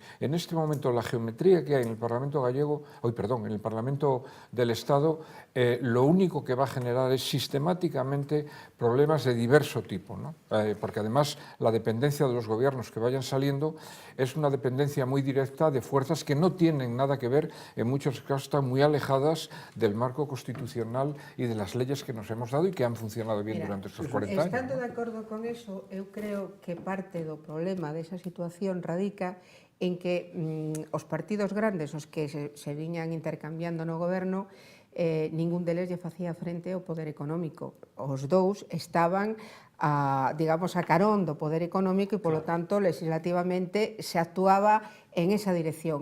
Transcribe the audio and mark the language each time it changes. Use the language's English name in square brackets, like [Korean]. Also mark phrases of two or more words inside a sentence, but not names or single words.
[Spanish] En este momento la geometría que hay en el Parlamento gallego, en el Parlamento del Estado, lo único que va a generar es sistemáticamente problemas de diverso tipo, ¿no? Porque además la dependencia de los gobiernos que vayan saliendo es una dependencia muy directa de fuerzas que no tienen nada que ver, en muchos casos están muy alejadas del marco constitucional y de las leyes que nos hemos dado y que han funcionado bien durante estos 40 años. [Galician] Estando de acordo con eso, eu creo que parte do problema desa situación radica en que os partidos grandes, os que se viñan intercambiando no goberno, ningún deles lle facía frente ao poder económico. Os dous estaban digamos, a carón do poder económico e, polo tanto, legislativamente se actuaba en esa dirección.